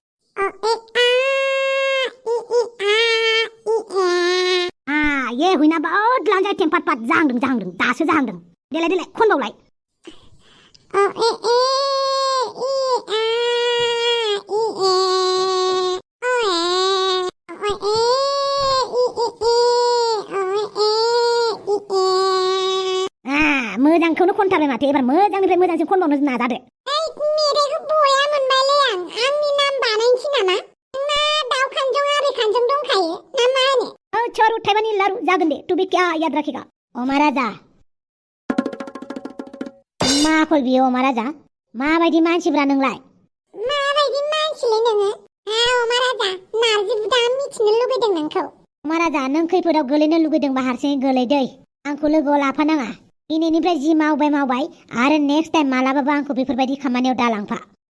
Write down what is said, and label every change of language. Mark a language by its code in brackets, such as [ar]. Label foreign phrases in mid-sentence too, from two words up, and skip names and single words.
[brx] ये हुइना बहुत लांजाय टेम्पाट पाट जाहांदों दासो जाहांदों देलाय खनबावलाय मोजांखौनो खनथारबाय माथो एबार मोजांनिफ्राय मोजांसिन खनबावनो नाजादो मेथाइखौ बया मोनबायलै आं आंनि नाम बानायनोसै नामा नोंना दाउ खानजं आरि खानजं दंखायो ना मा होनो छोर उठाइबानि लारु जागोन दे [hi] तू भी क्या याद रखेगा [brx] अमा राजा मा आखल बियो अमा राजा माबायदि मानसिब्रा नोंलाय माबायदि मानसिलै नोङो अमा राजा नारजि बुदाङा मिथिनो लुगैदों नोंखौ अमा राजा नों खैफोदाव गोलैनो लुगैदोंबा हारसिङै गोलैदै आंखौ लोगोआव लाफानाङा दिनैनिफ्राय जि मावबाय आरो [en] next time [brx] मालाबाबो आंखौ बेफोरबायदि खामानियाव दालांफा